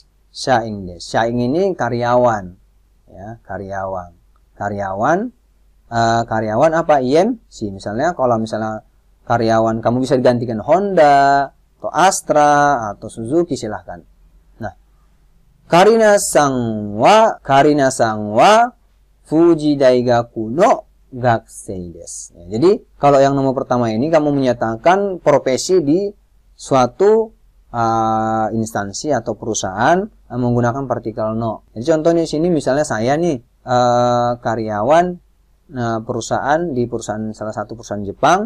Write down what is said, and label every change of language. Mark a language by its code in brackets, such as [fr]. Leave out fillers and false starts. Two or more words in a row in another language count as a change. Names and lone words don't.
[id] Shaing ini karyawan. Ya, karyawan. Karyawan apa? IMC. Misalnya kalau misalnya karyawan kamu bisa digantikan Honda atau Astra atau Suzuki silahkan. [ja] Karinaさんは富士大学の学生です. [id] Ya, jadi kalau yang nomor pertama ini kamu menyatakan profesi di suatu instansi atau perusahaan menggunakan partikel no. Jadi contohnya di sini misalnya saya nih karyawan perusahaan di salah satu perusahaan Jepang.